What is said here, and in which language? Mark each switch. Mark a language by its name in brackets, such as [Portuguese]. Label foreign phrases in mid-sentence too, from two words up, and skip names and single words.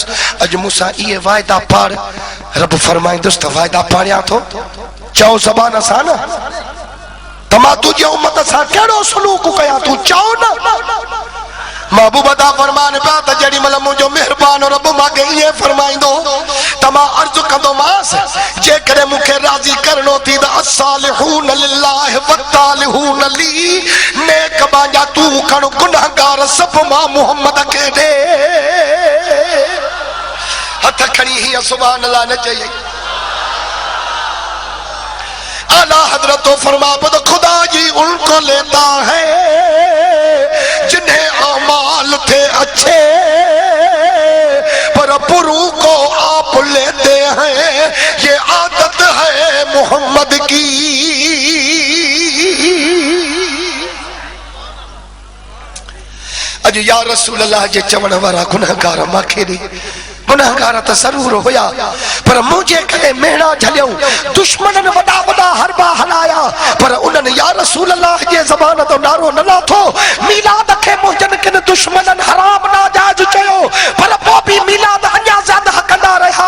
[Sindhi] अॼु मूंसां इहे वाइदा पाड़, रब फरमाईंदुसि त वाइदा पाड़ियां थो, चओ ज़बान सां न त मां तुंहिंजे उम्मत सां कहिड़ो सलूक कयां, तूं चओ न। महबूब दा फरमान पिया त जेॾी महिल मुंहिंजो महिरबान रब मूंखे ईअं फरमाईंदो त मां अर्ज़ु कंदोमांसि, जेकॾहिं मूंखे राज़ी करणो थी त [Arabic] الصالحون لله والطالحون لي, [Sindhi] नेक बांजा तूं खण, गुनाहगार सभु मां मुहम्मद खे ॾे। हथ खणी हीअं सुभान अल्लाह न चई। [Urdu] اعلیٰ حضرت تو فرما تو خدا جی ان کو لیتا ہے جنہیں اعمال تھے اچھے، پر پرو کو آپ لیتے ہیں، یہ عادت ہے محمد کی. [Sindhi] अज या रसूल अल्लाह जे चवण वारा गुनहगार मांखे ॾे, गुनहगार त ज़रूर हुया, पर मुझे कदे मेहणा झलियऊं, दुश्मनन वॾा वॾा हरबा हलाया, पर उन्हनि या रसूल अल्लाह जे ज़बान तो नारो न लाथो। मीलाद खे मुंहिंजनि किन दुश्मनन हराम नाजायज़ चयो, पर पोइ बि मीलाद अञा ज़्यादा कंदा रहिया।